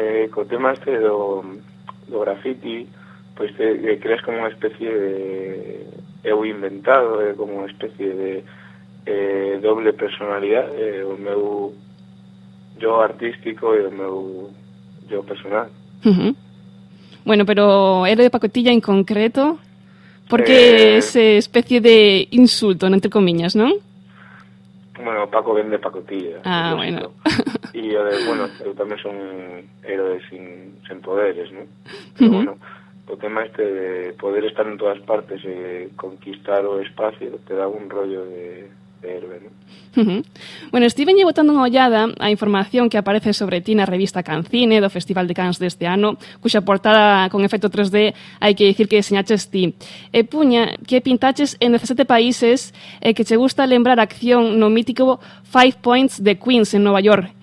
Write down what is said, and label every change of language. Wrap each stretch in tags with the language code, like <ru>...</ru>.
<gl>Co tema este do graffiti, pois te creas como unha especie de eu inventado, como unha especie de doble personalidade, o meu yo artístico e o meu yo personal.</gl> <es>Bueno, pero era de pacotilla en concreto, porque ese especie de insulto, entre comillas, ¿no? Bueno, Paco vende pacotilla. Ah, bueno. Y yo, bueno, yo también soy un héroe sin poderes, ¿no? Pero bueno, el tema este de poder estar en todas partes y conquistar o espacio te da un rollo de Herbe, ¿no?</es> <gl>Bueno, estiven botando unha ollada á información que aparece sobre ti na revista Cancine do Festival de Cannes deste ano, cuxa portada con efecto 3D hai que dicir que deseñaches ti. E puña, que pintaches en 17 países e que che gusta lembrar acción no mítico Five Points de Queens en Nova York.</gl>